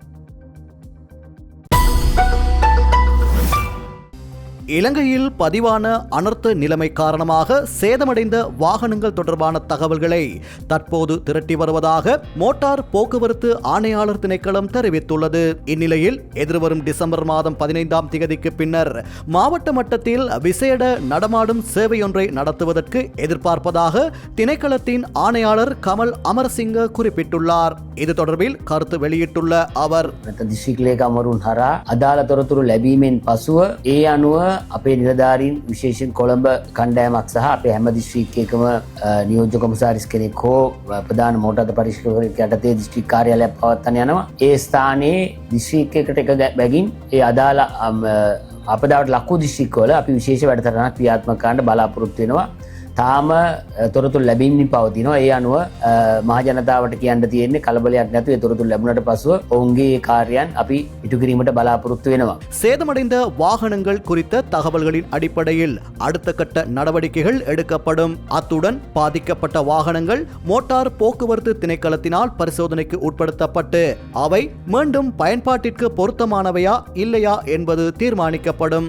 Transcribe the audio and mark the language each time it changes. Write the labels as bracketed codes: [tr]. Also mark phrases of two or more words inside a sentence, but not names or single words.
[ta] இலங்கையில் பதிவான அனர்த்த நிலைமை காரணமாக சேதமடைந்த வாகனங்கள் தொடர்பான தகவல்களை தற்போது திரட்டி வருவதாக மோட்டார் போக்குவரத்து ஆணையாளர் திணைக்களம் தெரிவித்துள்ளது. இந்நிலையில் எதிர்வரும் டிசம்பர் மாதம் 15ஆம் தேதிக்கு பின்னர் மாவட்ட மட்டத்தில் விசேட நடமாடும் சேவையொன்றை நடத்துவதற்கு எதிர்பார்ப்பதாக திணைக்களத்தின் ஆணையாளர் கமல் அமரசிங்க குறிப்பிட்டுள்ளார். இது தொடர்பில் கருத்து வெளியிட்டுள்ள அவர், [si] අපේ නිලධාරීන් විශේෂයෙන් කොළඹ කණ්ඩායමක් සහ අපේ හැම දිස්ත්‍රික්කයකම නියෝජ්‍ය කොමසාරිස් කෙනෙක් හෝ ප්‍රධාන මෝටර් පරීක්ෂකවරයෙක් යටතේ දිස්ත්‍රික් කාර්යාලයක් පවත්වන්න යනවා. ඒ ස්ථානයේ දිස්ත්‍රික්කයකට එක බැගින් ඒ අදාළ අපදාවට ලක්වූ දිස්ත්‍රික්කවල අපි විශේෂ වැඩසටහනක් ක්‍රියාත්මක කරන්න බලාපොරොත්තු වෙනවා. තාම තොරතුරු ලැබෙමින් පවතිනවා. ඒ අනුව මහජනතාවට කියන්න තියෙන්නේ කලබලයක් නැතුව ඒ තොරතුරු ලැබුණට පසුව ඔවුන්ගේ කාර්යයන් අපි ඉටු කිරීමට බලාපොරොත්තු වෙනවා. [ta] சேதமடைந்த வாகனங்கள் குறித்த தகவல்களின் அடிப்படையில் அடுத்த கட்ட நடவடிக்கைகள் எடுக்கப்படும். அத்துடன் பாதிக்கப்பட்ட வாகனங்கள் மோட்டார் போக்குவரத்து திணைக்களத்தினால் பரிசோதனைக்கு உட்படுத்தப்பட்டு அவை மீண்டும் பயன்பாட்டிற்கு பொருத்தமானவையா இல்லையா என்பது தீர்மானிக்கப்படும்.